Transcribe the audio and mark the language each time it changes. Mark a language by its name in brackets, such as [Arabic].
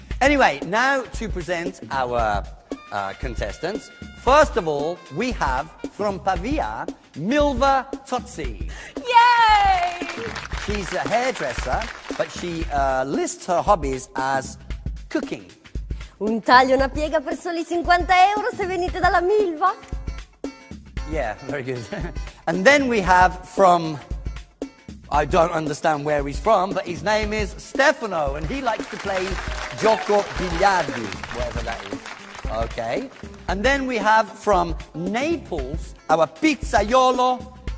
[English] Anyway, now to present our contestants. First of all, we have from Pavia, Milva Tozzi. Yay! She's a hairdresser, but she lists her hobbies as cooking. [Italian] Un taglio, una piega per soli 50 euro se venite dalla Milva. [English] Yeah, very good. And then we have from, I don't understand where he's from, but his name is Stefano, and he likes to play gioco biliardi, whatever that is. Okay. And then we have from Naples, our pizzaiolo.